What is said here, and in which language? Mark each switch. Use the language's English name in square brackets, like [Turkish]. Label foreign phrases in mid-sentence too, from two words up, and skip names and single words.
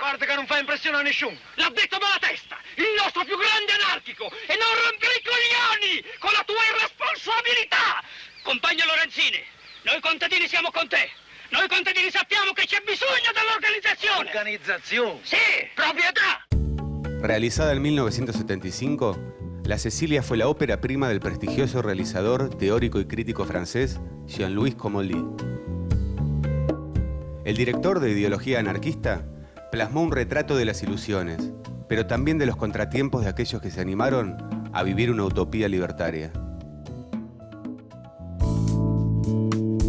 [Italian] Guarda che non fa impressione a nessuno. L'ha detto Malatesta, il nostro più grande anarchico, e non rompere i coglioni con la tua irresponsabilità. Compagno Lorenzini, noi contadini siamo con te. Noi contadini sappiamo che c'è bisogno dell'organizzazione. ¿Organizzazione? Sì, proprietà. [Spanish] Realizada en 1975, La Cecilia fue la ópera prima del prestigioso realizador, teórico y crítico francés Jean-Louis Comolli. El director de ideología anarquista plasmó un retrato de las ilusiones, pero también de los contratiempos de aquellos que se animaron a vivir una utopía libertaria.